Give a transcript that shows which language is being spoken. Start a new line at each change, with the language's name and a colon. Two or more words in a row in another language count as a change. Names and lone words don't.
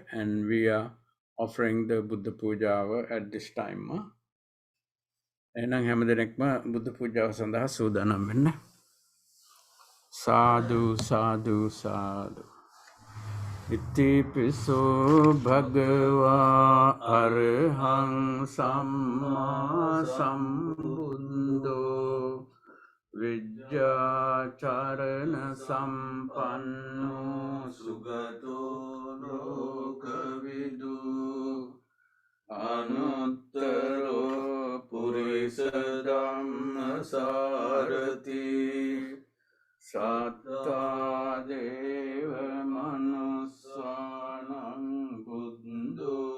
English: and we are offering the Buddha Puja at this time.
Sinhala: Enang හැම දෙනෙක්ම බුද්ධ පූජාව සඳහා සූදානම් වෙන්න. සාදු සාදු සාදු.
Pali: ඉතිපිසෝ භගවා අරහං සම්මා සම්බුද්ධෝ විජ්ජාචරණ සම්පන්නෝ සුගතෝ ලෝකවිදු අනුත්තරෝ පුරිස ධම්ම සාරති සත්තා දේව මනුස්සානං බුද්ධෝ